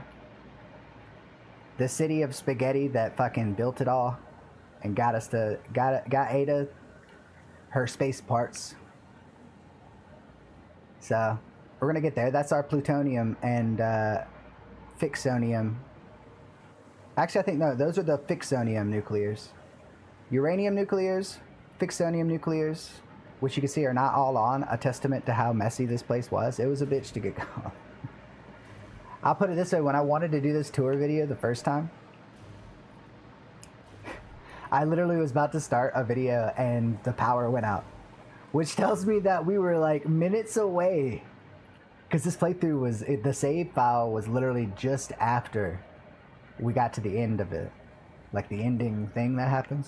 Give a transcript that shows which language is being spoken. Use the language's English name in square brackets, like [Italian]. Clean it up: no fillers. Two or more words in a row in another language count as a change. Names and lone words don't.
[English] The city of spaghetti that fucking built it all and got Ada her space parts. So we're gonna get there. That's our plutonium and fixonium. Actually, I think no, those are the fixonium nuclears. uranium nuclears, fixonium nuclears, which you can see are not all on, a testament to how messy this place was. It was a bitch to get going. I'll put it this way, when I wanted to do this tour video the first time, I literally was about to start a video and the power went out, which tells me that we were like minutes away, because this playthrough was, the save file was literally just after we got to the end of it, like the ending thing that happens.